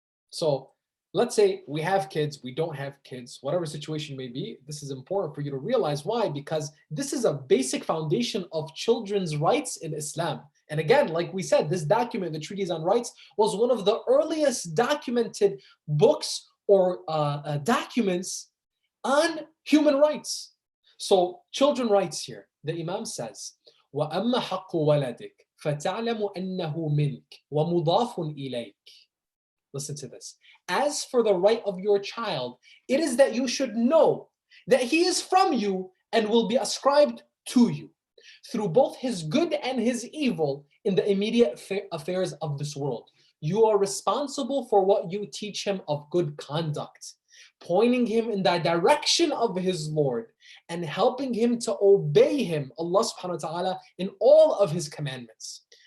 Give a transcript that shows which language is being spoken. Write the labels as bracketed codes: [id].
[en] So let's say we have kids, we don't have kids, whatever situation may be, this is important for you to realize. Why? Because this is a basic foundation of children's rights in Islam. And again, like we said, this document, the Treatise on Rights, was one of the earliest documented books or documents on human rights. So children rights here, the Imam says, [ar] وَأَمَّا حَقُّ وَلَدِكَ فَتَعْلَمُ أَنَّهُ مِنْكَ وَمُضَافٌ إِلَيْكَ. [en] Listen to this. As for the right of your child, it is that you should know that he is from you and will be ascribed to you through both his good and his evil in the immediate affairs of this world. You are responsible for what you teach him of good conduct, pointing him in the direction of his Lord and helping him to obey him, Allah subhanahu wa ta'ala, in all of his commandments.